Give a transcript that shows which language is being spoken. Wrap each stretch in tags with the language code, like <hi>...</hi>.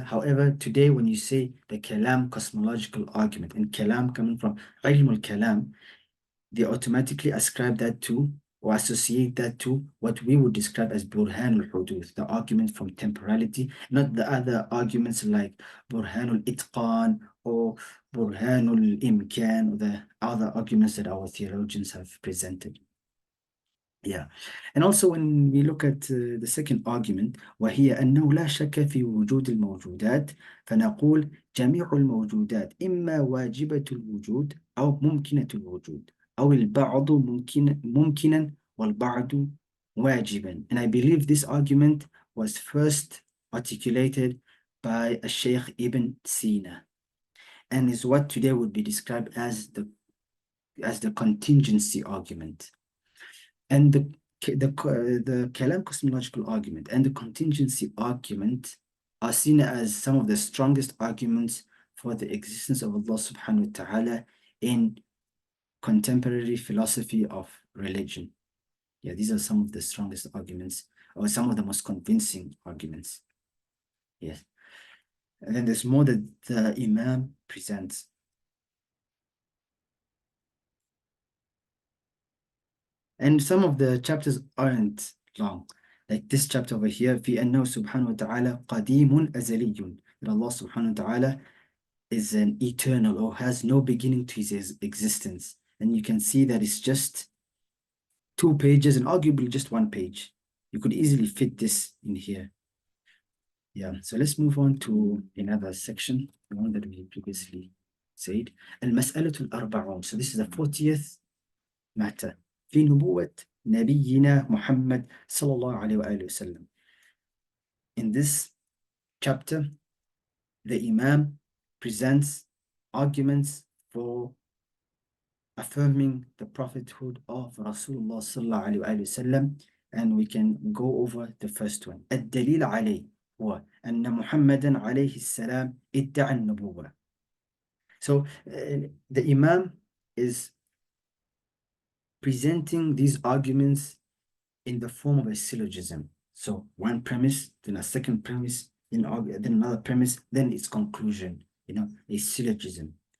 <en>However, today when you say the Kalam cosmological argument, and Kalam coming from Ilm al-Kalam, they automatically ascribe that to or associate that to what we would describe as Burhan al-Huduth, the argument from temporality, not the other arguments like Burhan al-Itqan or Burhan al-Imkan, or the other arguments that our theologians have presented. Yeah, and also when we look at the second argument,</en> <ar>وهي أنه لا شك في وجود الموجودات فنقول جميع الموجودات إما واجبة الوجود أو ممكنة الوجود أو البعض ممكنا والبعض واجبا.</ar> <en>And I believe this argument was first articulated by Sheikh Ibn Sina and is what today would be described as the contingency argument. And the Kalam cosmological argument and the contingency argument are seen as some of the strongest arguments for the existence of Allah subhanahu wa ta'ala in contemporary philosophy of religion. Yeah, these are some of the strongest arguments, or some of the most convincing arguments. Yes. And then there's more that the Imam presents. And some of the chapters aren't long. Like this chapter over here,</en> <ar>في أنه سبحانه وتعالى قديم أزلي.</ar> <en>That Allah subhanahu wa ta'ala is an eternal or has no beginning to his existence. And you can see that it's just 2 pages and arguably just 1 page. You could easily fit this in here. Yeah, so let's move on to another section, the one that we previously said.</en> <ar>المسألة الأربعون.</ar> <en>So this is the 40th matter.</en> <ar>في نبوة نبينا محمد صلى الله عليه وآله وسلم.</ar> <en>In this chapter, the Imam presents arguments for affirming the prophethood of Rasulullah sallallahu alaihi wasallam, and we can go over the first one.</en> <ar>الدليل عليه هو أن محمدا عليه السلام ادعى النبوة.</ar> <en>So the Imam is presenting these arguments in the form of a syllogism. So one premise, then a second premise, then another premise, then its conclusion, a syllogism.</en>